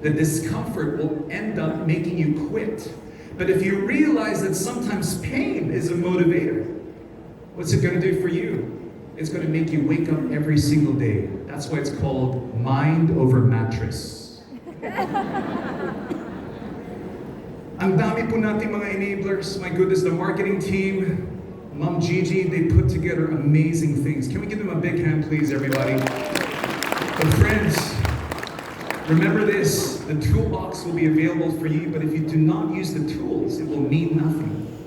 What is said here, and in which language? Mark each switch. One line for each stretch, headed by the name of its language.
English: The discomfort will end up making you quit. But if you realize that sometimes pain is a motivator, what's it going to do for you? It's going to make you wake up every single day. That's why it's called mind over mattress.
Filipino: Ang dami po natin mga enablers.
English: My goodness, the marketing team, Mom Gigi, they put together amazing things. Can we give them a big hand, please, everybody? But friends, remember this, the toolbox will be available for you, but if you do not use the tools, it will mean nothing.